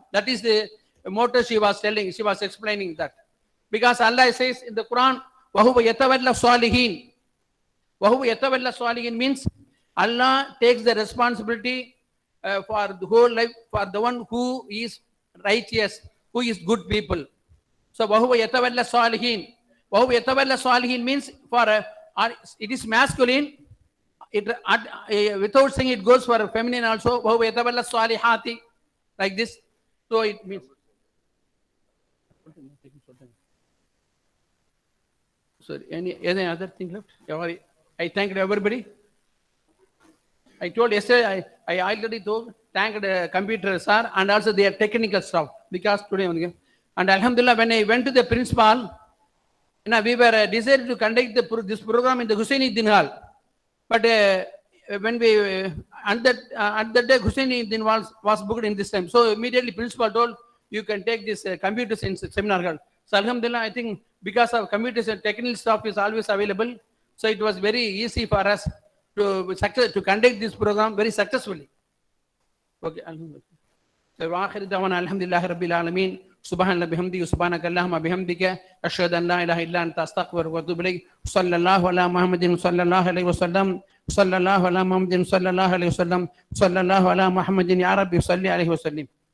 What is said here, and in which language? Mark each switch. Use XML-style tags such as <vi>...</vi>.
<en>That is the motto she was telling. She was explaining that. Because Allah says in the Quran,</en> <ar>وَهُوَ يَتَوَلَّى الصَّالِحِينَ. وَهُوَ يَتَوَلَّى الصَّالِحِينَ</ar> <en>means Allah takes the responsibility for the whole life, for the one who is righteous, who is good people. So</en> <ar>وَهُوَ يَتَوَلَّى الصَّالِحِينَ. وَهُوَ يَتَوَلَّى الصَّالِحِينَ</ar> <en>means it is masculine. Without saying it goes for feminine also.</en> <ar>وَهُوَ يَتَوَلَّى الصَّالِحَاتِ</ar> <en>like this. So it means. So any other thing left? I thanked everybody. I told yesterday, I already thanked the computer sir and also their technical staff because today only. And Alhamdulillah, when I went to the principal, we were decided to conduct this program in the Hussaini Din Hall. But when we at that day Hussaini Din was booked in this time. So immediately principal told you can take this computer science seminar hall. So Alhamdulillah, I think because of computers and technical staff is always available, so it was very easy for us to conduct this program very successfully. Okay, Alhamdulillah. So</en> <ar>وآخر دعوانا الحمد لله رب العالمين سبحان الله بحمده سبحانك اللهم بحمدك أشهد أن لا إله إلا أنت أستغفرك وأتوب إليك صلى الله على محمد صلى الله عليه وسلم صلى الله على محمد صلى الله عليه وسلم صلى الله على محمد يا رب صل عليه وسلم.</ar>